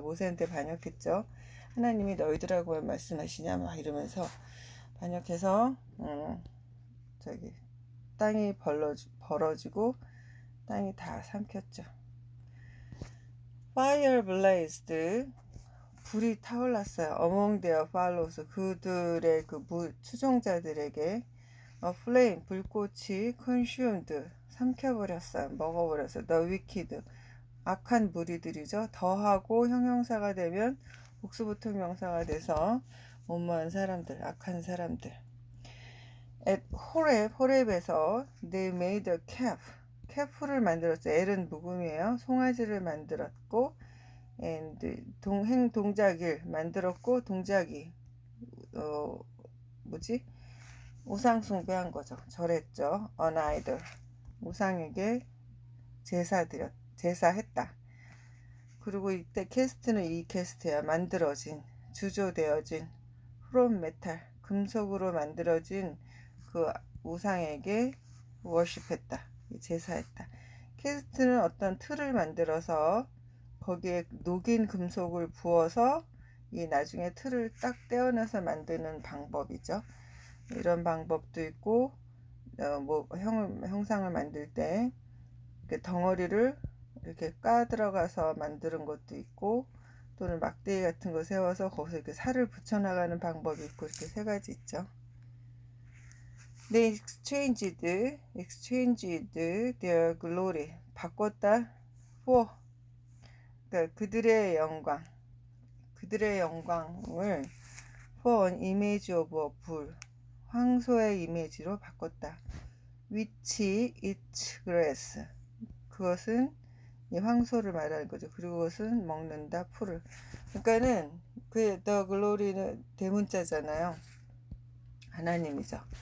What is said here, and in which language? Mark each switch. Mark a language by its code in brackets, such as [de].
[ko] 모세한테 반역했죠. 하나님이 너희들하고 왜 말씀하시냐 막 이러면서 반역해서 땅이 벌어지고 땅이 다 삼켰죠. [en] Fire blazed, [ko] 불이 타올랐어요. [en] Among their followers, [ko] 그들의 추종자들에게. [en] A flame, 불꽃이 consumed, [ko] 삼켜버렸어요. 먹어버렸어요. [en] The wicked, [ko] 악한 무리들이죠. 더하고 형용사가 되면 복수보통 명사가 돼서 못마한 사람들, 악한 사람들. [en] At 호렙에서 they made a calf, [ko] calf를 만들었죠. 엘은 묵음이에요. 송아지를 만들었고, and 동작일 만들었고, 동작이 우상 숭배한 거죠. 절했죠. [en] An idol, [ko] 우상에게 제사했다. 그리고 이때 캐스트는 이 캐스트야. 만들어진, 주조되어진, [en] from metal, [ko] 금속으로 만들어진 그 우상에게 워십했다, 제사했다. 캐스트는 어떤 틀을 만들어서 거기에 녹인 금속을 부어서 이 나중에 틀을 딱 떼어내서 만드는 방법이죠. 이런 방법도 있고, 뭐 형상을 만들 때 이렇게 덩어리를 이렇게 까 들어가서 만드는 것도 있고, 또는 막대기 같은 거 세워서 거기서 이렇게 살을 붙여 나가는 방법이 있고, 이렇게 세 가지 있죠. [en] They exchanged their glory. [ko] 바꿨다. for. 그러니까 그들의 영광을 [en] for an image of a bull. [ko] 황소의 이미지로 바꿨다. [en] which eats grass. [ko] 그것은 이 황소를 말하는 거죠. 그리고 그것은 먹는다. 풀을. 그러니까는 그 [en] the glory [ko] 는 대문자잖아요. 하나님이죠.